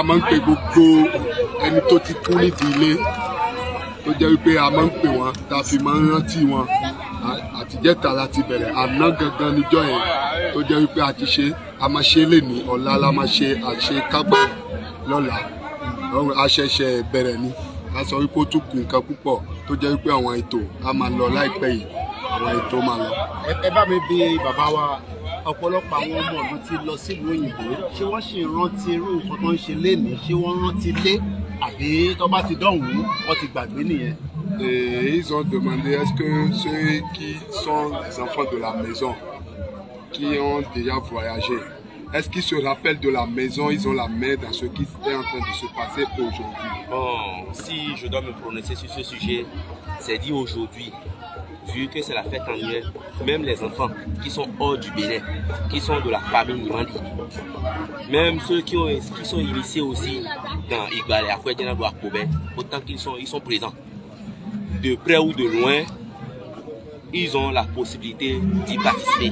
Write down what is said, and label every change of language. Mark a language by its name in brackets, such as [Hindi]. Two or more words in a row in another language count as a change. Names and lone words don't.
[Yoruba] máa ń pe gbogbo ẹni tó ti kú nídìí ilé tó jẹ́ wípé a máa ń pè wọ́n tá a fi máa ń rántí wọn àtijẹ́ta láti bẹ̀rẹ̀ àná gangan níjọ́ yẹn tó jẹ́ wípé a ti ṣe a máa ṣe lè ní ọ̀la la máa ṣe àṣekágbá lọ́la a ṣẹ̀ṣẹ̀ bẹ̀rẹ̀ ni a sọ wípé ó tún kù nǹkan púpọ̀ tó jẹ́ wípé àwọn ètò a máa lọ láìpẹ́ yìí àwọn ètò máa lọ. Ẹ bá mi bi bàbá wa ọ̀pọ̀lọpọ̀ àwọn ọmọ ìlú ti lọ sílùú òyìnbó ṣé wọ́n ṣì rántí irú nǹkan tó ń ṣe lénìí ṣé wọ́n rántí lé àbí tó bá ti dọ̀hún wọ́n ti gbàgbé nìyẹn. [French] Ils ont demandé est-ce que ceux qui sont les enfants de la maison qui ont déjà voyagé est-ce qu'ils se rappellent de la maison, ils ont la main dans ce qui est en train de se passer aujourd'hui? Bon, si je dois me prononcer sur ce sujet, c'est dit aujourd'hui, vu que c'est la fête annuelle, même les enfants qui sont hors du Bénin, qui sont de la famille Nimandi, même ceux qui sont initiés aussi dans Igbalé, Akwedjena ou Akobé, autant qu'ils sont présents, de près ou de loin, ils ont la possibilité d'y participer.